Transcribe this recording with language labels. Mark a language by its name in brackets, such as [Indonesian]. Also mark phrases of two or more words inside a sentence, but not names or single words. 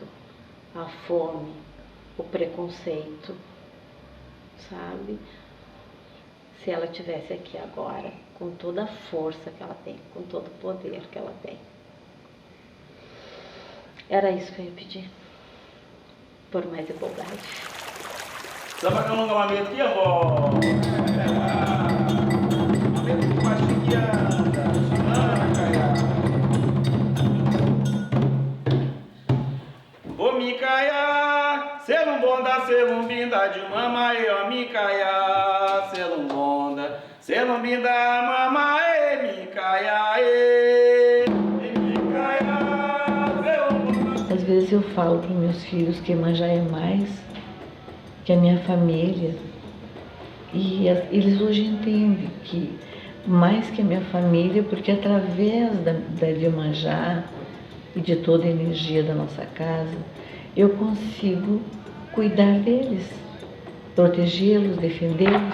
[Portuguese] A fome, o preconceito, sabe? Se ela tivesse aqui agora, com toda a força que ela tem, com todo o poder que ela tem. Era isso que eu ia pedir, por mais igualdade. Sama ka mga mamit ya mo. Ô Micaia, selum bonda, selum binda de mamãe, ó Micaia, selum bonda, selum binda, mamãe, Micaia, Micaia, selum bonda. Às vezes eu falo para meus filhos que Iemanjá é mais que a minha família, e eles hoje entendem que mais que a minha família, porque através da Iemanjá e de toda a energia da nossa casa, eu consigo cuidar deles, protegê-los, defendê-los.